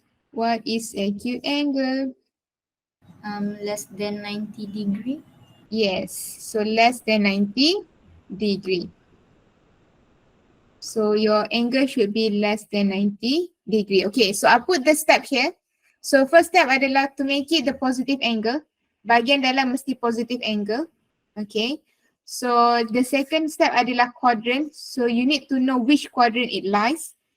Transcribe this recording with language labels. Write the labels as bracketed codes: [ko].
[en] What is acute angle? Less than 90 degree. Yes, so less than 90 degree. So your angle should be less than 90 degree. Okay, so I put the step here. So first step adalah to make it the positive angle. [ms] Bahagian dalam mesti positive angle. [en] Okay, so the second step adalah quadrant. So you need to know which quadrant it lies.